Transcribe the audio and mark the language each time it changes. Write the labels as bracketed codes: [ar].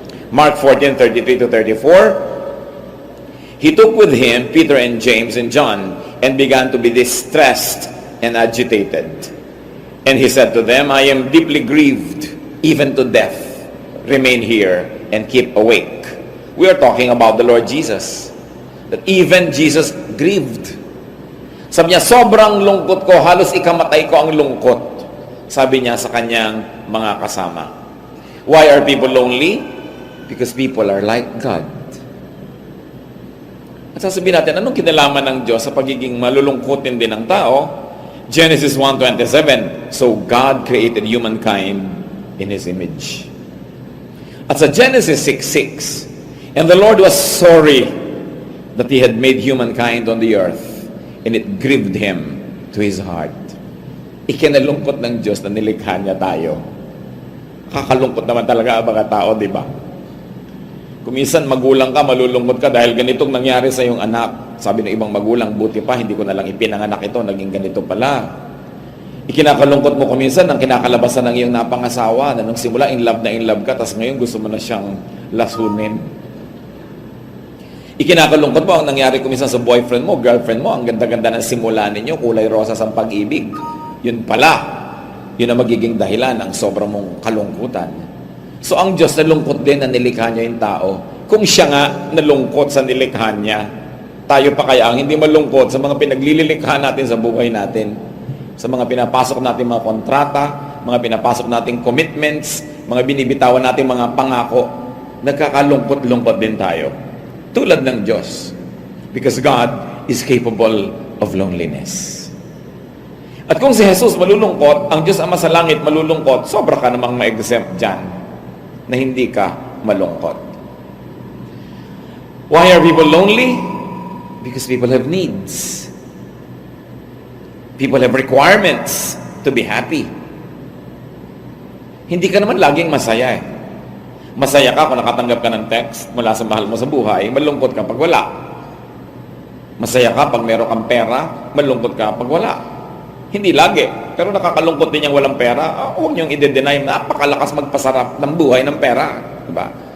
[en] Mark 14:33-34, he took with him Peter and James and John and began to be distressed and agitated. And he said to them, I am deeply grieved, even to death. Remain here and keep awake. We are talking about the Lord Jesus. That even Jesus grieved. [tl] Sabi niya, sobrang lungkot ko, halos ikamatay ko ang lungkot. Sabi niya sa kanyang mga kasama. [en] Why are people lonely? Because people are like God. [tl] At sasabihin natin, anong kinalaman ng Diyos sa pagiging malulungkotin din ng tao? [en] Genesis 1:27, so God created humankind in His image. [tl] At sa [en] Genesis 6:6, and the Lord was sorry that He had made humankind on the earth, and it grieved Him to His heart. [tl] Ikinalungkot ng Diyos na nilikha niya tayo. Kakalungkot naman talaga ang mga tao, di ba? Kung minsan magulang ka, malulungkot ka dahil ganitong nangyari sa iyong anak. Sabi ng ibang magulang, buti pa, hindi ko na lang ipinanganak ito, naging ganito pala. Ikinakalungkot mo kung minsan ang kinakalabasan ng iyong napangasawa na nung simula in love ka, tapos ngayon gusto mo na siyang lasunin. Ikinakalungkot mo ang nangyari kung minsan sa boyfriend mo, girlfriend mo, ang ganda-ganda ng simula ninyo, kulay rosas ang pag-ibig. Yun pala, yun ang magiging dahilan ng sobrang mong kalungkutan. So ang Diyos nalungkot din na nilikha niya yung tao. Kung siya nga nalungkot sa nilikha niya, tayo pa kaya ang hindi malungkot sa mga pinaglililikha natin sa buhay natin, sa mga pinapasok natin mga kontrata, mga pinapasok nating commitments, mga binibitawan natin mga pangako, nagkakalungkot-lungkot din tayo. Tulad ng Diyos. [en] Because God is capable of loneliness. [tl] At kung si Jesus malulungkot, ang Diyos Ama sa langit malulungkot, sobra ka namang ma-exempt dyan na hindi ka malungkot. [en] Why are people lonely? Because people have needs. People have requirements to be happy. [tl] Hindi ka naman laging masaya eh. Masaya ka kung nakatanggap ka ng text mula sa mahal mo sa buhay, malungkot ka pag wala. Masaya ka pag meron kang pera, malungkot ka pag wala. Hindi lagi. Pero nakakalungkot din yung walang pera. Huwag niyong i-deny, napakalakas magpasarap ng buhay ng pera. Diba?